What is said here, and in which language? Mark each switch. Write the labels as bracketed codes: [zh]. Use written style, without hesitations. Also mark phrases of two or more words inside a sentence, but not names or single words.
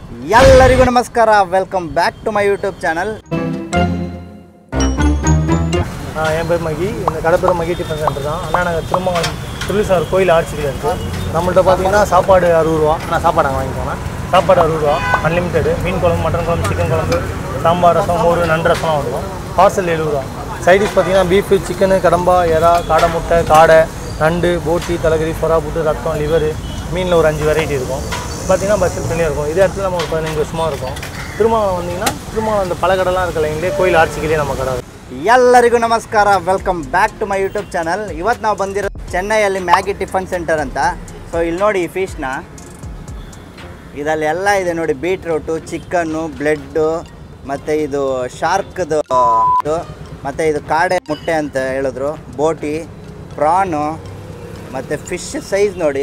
[kn] ಎಲ್ಲರಿಗೂ ನಮಸ್ಕಾರ, [en] welcome back to my YouTube channel. [ta] என் பேர் மகி. இந்த கடை பேர் மகி டிஃபன் சென்டர் தான். ஆனால் நாங்கள் திருமங்கலம் திருவிசார் கோயில் ஆட்சியில் இருக்குது. நம்மள்ட்ட பார்த்தீங்கன்னா சாப்பாடு 60 ரூபா. ஆனால் சாப்பாடு நாங்கள் வாங்கிக்கோங்க. சாப்பாடு 60 ரூபா, அன்லிமிட்டெடு. மீன் குழம்பு, மட்டன் குழம்பு, சிக்கன் குழம்பு, சாம்பார், ரசம், மோர், நண்டு ரசம்லாம் வந்துடும். பார்சல் 70 ரூபா. சைடிஷ் பார்த்தீங்கன்னா பீஃபு, சிக்கனு, கடம்பா, எறா, காடை முட்டை, காடை, நண்டு, போட்டி, தலைகறி, சொரா புட்டு, ரத்தம், லிவரு, மீனில் ஒரு 5 வெரைட்டி இருக்கும். பார்த்தீங்கன்னா பஸ்ஸில் தனியாக இருக்கும். இதே இடத்துல நம்ம ஒரு 15 வருஷமாக இருக்கும். திருமங்கலம் வந்தீங்கன்னா திருமங்கலம் அந்த பழக்கடைலாம் இருக்கல, இங்கே கோயில் ஆட்சிக்கிலே நம்ம கடை. [kn] ಎಲ್ಲರಿಗೂ ನಮಸ್ಕಾರ, [en] welcome back to my YouTube channel. [kn] ಇವತ್ತು ನಾವು ಬಂದಿರೋದು ಚೆನ್ನೈಯಲ್ಲಿ ಮ್ಯಾಗಿ ಟಿಫನ್ ಸೆಂಟರ್ ಅಂತ. ಸೊ ಇಲ್ಲಿ ನೋಡಿ ಈ ಫಿಶ್ನ, ಇದರಲ್ಲಿ ಎಲ್ಲ ಇದೆ ನೋಡಿ. ಬೀಟ್ರೂಟು, ಚಿಕನ್ನು, ಬ್ಲೆಡ್ಡು, ಮತ್ತು ಇದು ಶಾರ್ಕ್ದು, ಮತ್ತು ಇದು [ta] காடை முட்டை [kn] ಅಂತ ಹೇಳಿದ್ರು, ಬೋಟಿ, ಪ್ರಾನು, ಮತ್ತು [en] fish size [kn] ನೋಡಿ.